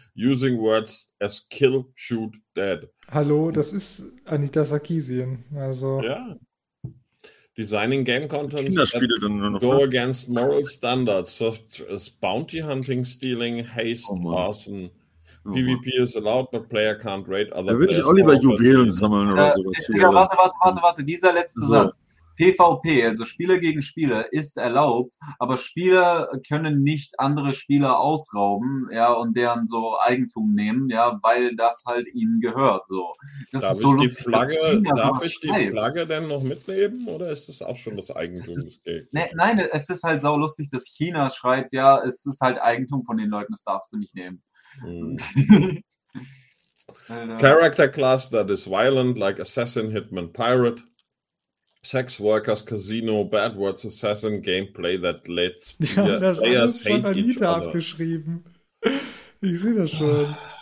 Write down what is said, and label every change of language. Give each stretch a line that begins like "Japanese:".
English: Using words as kill, shoot, dead.
German: Hallo, das ist Anita Sarkeesian. Also. Ja.
English: Designing game content go against moral standards such as bounty hunting, stealing, haste, arson. PvP is allowed, but player can't raid other players.
German: Da würde ich auch lieber Juwelen sammeln oder sowas. Ja, warte, dieser letzte Satz. PvP, also Spieler gegen Spieler, ist erlaubt, aber Spieler können nicht andere Spieler ausrauben, ja, und deren so Eigentum nehmen, ja, weil das halt ihnen gehört, so. Das darf ist so ich, die Flagge, darf ich die Flagge denn noch mitnehmen, oder ist das auch schon das Eigentum des Gegners? Nein, es ist halt saulustig, dass China schreibt, ja, es ist halt Eigentum von den Leuten, das darfst du nicht nehmen.
English: Character class that is violent, like Assassin, Hitman, Pirate. Sex workers, Casino, Bad Words, Assassin, Gameplay that lets players hate each other.
German: Die haben das alles von Anita abgeschrieben. Ich sehe das schon.